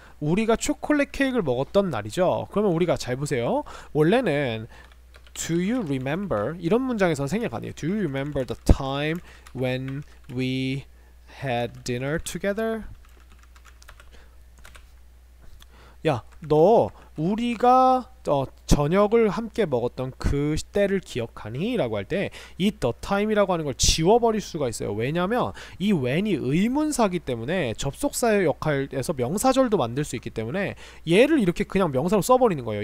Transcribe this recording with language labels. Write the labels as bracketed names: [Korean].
[Korean] 우리가 초콜릿 케이크를 먹었던 날이죠. 그러면 우리가 잘 보세요. 원래는 [English] Do you remember? [Korean] 이런 문장에서는 생략 아니에요. [English] Do you remember the time when we had dinner together? [Korean] 야, 너 우리가 저녁을 함께 먹었던 그 때를 기억하니? 라고 할 때 이 the time이라고 하는 걸 지워버릴 수가 있어요. 왜냐면 이 when이 의문사기 때문에 접속사의 역할에서 명사절도 만들 수 있기 때문에 얘를 이렇게 그냥 명사로 써버리는 거예요.